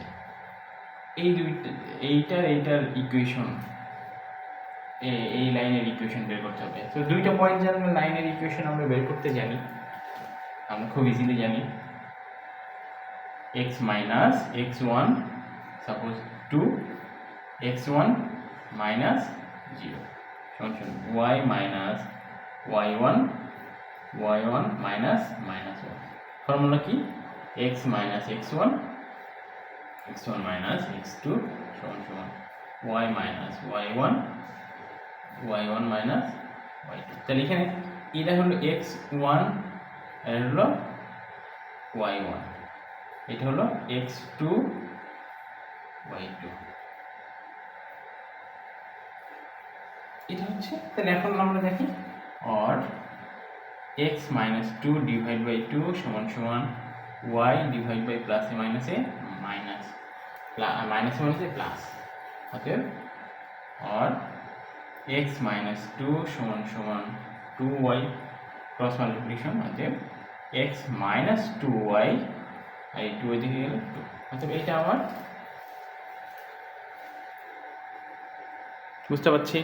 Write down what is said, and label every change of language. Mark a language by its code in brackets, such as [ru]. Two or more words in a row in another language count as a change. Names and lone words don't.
[bn] এই দুইটা এইটার ইকুয়েশন, এই লাইনের ইকুয়েশন বের করতে হবে। তো দুইটা পয়েন্ট জানলে লাইনের ইকুয়েশন আমরা বের করতে জানি, আমরা খুব ইজিলি জানি। x - x1 সাপোজ 2, x1 - 0 y - y1 y1 - -1। ফর্মুলা কি, x - x1 x1 - x2 y - y1 y1 - y2। তাহলে এখানে এটা হলো x1 আর এটা হলো y1, এটা হলো x2 y2, এটা হচ্ছে। তাহলে এখন আমরা দেখি or x - 2 / 2 = y / +a - মাইনাস মানে হচ্ছে প্লাস, অতএব আর এক্স মাইনাস 2 সমান সমান 2y [en] cross multiplication, [bn] অতএব এক্স মাইনাস 2y আর এই 2 দিকে গেলে 2, অতএব এইটা আমার বুঝতে পারছি।